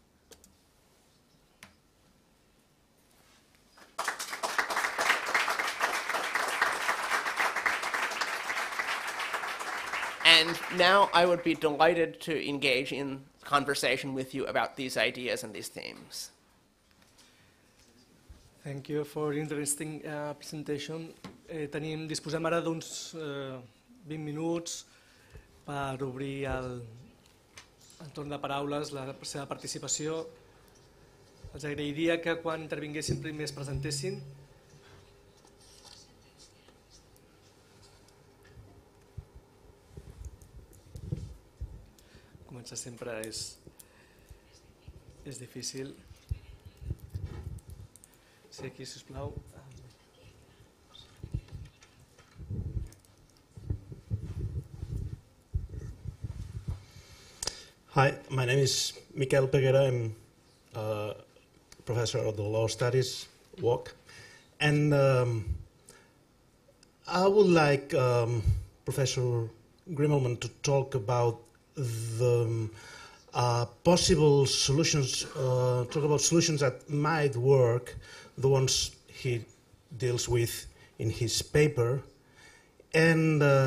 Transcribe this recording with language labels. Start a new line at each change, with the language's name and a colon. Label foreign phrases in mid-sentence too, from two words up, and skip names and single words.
English: And now I would be delighted to engage in conversation with you about these ideas and these themes. Thank you for interesting presentation.
Catalan: Disposem ara d'uns 20 minuts per obrir el torn de paraules, la seva participació. Els agrairia que quan intervinguessin primer es presentessin. Començar sempre és difícil. Sí, aquí, sisplau.
English: Hi, my name is Miquel Peguera. I'm a professor of the Law Studies, WOC. And I would like Professor Grimmelmann to talk about the possible solutions, talk about solutions that might work, the ones he deals with in his paper, and